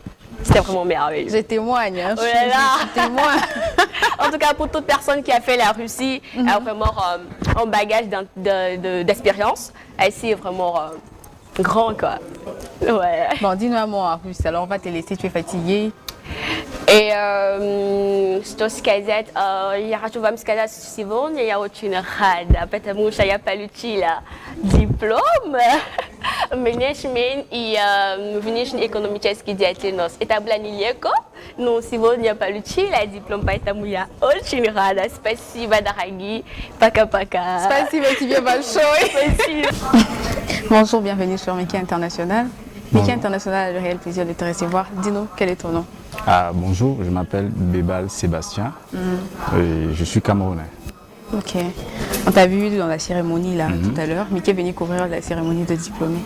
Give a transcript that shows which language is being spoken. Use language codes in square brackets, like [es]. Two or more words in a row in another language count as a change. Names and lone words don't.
[fr] C'était vraiment merveilleux. Je témoigne, hein. Oh là là. Je témoigne. En tout cas, pour toute personne qui a fait la Russie, a vraiment un bagage d'expérience. C'est vraiment grand, quoi. Ouais. Bon, dis-nous un mot en russe, alors on va te laisser, tu es fatiguée. [ru] И что сказать, я хочу вам сказать, что сегодня я очень рада, потому что я получила диплом менеджмент и внешнеэкономический деятельность. Это было нелегко, но сегодня я получила диплом, поэтому я очень рада. Спасибо, дорогие. Пока-пока. Спасибо тебе большое. Спасибо. [fr] Bonjour, bienvenue sur Mickey International. Mickey International a le réel plaisir de te recevoir. Dis-nous, quel est ton nom? Bonjour, je m'appelle Bébal Sébastien et je suis camerounais. Ok. On t'a vu dans la cérémonie là tout à l'heure. Mickey est venu couvrir la cérémonie de diplômé.